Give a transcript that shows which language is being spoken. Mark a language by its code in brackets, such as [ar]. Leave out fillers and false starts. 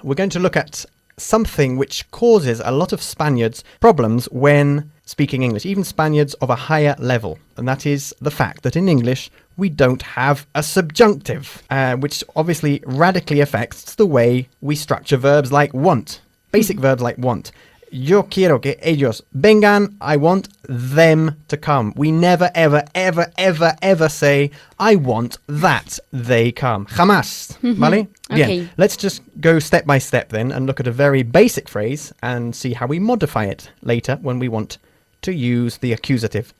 [en] We're going to look at something which causes a lot of Spaniards problems when speaking English, even Spaniards of a higher level. And that is the fact that in English, we don't have a subjunctive, which obviously radically affects the way we structure verbs like want. Basic verbs like want. [es] Yo quiero que ellos vengan. [en] I want them to come. We never, ever, ever, ever, ever say, I want that they come. [es] Jamás. ¿Vale? Bien. [en] Okay. Let's just go step by step then and look at a very basic phrase and see how we modify it later when we want to use the accusative.